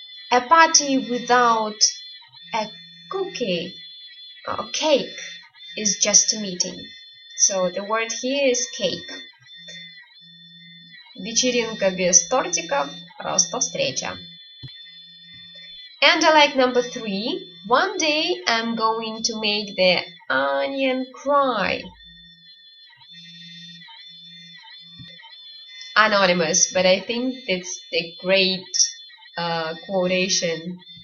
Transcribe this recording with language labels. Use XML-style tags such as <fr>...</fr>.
<en>A party without a cookie or cake is just a meeting. So the word here is cake.</en> <ru>Вечеринка без тортиков, просто встреча.</ru> <en>And I like number 3. One day I'm going to make the onion cry. Anonymous, but I think that's a great quotation.</en>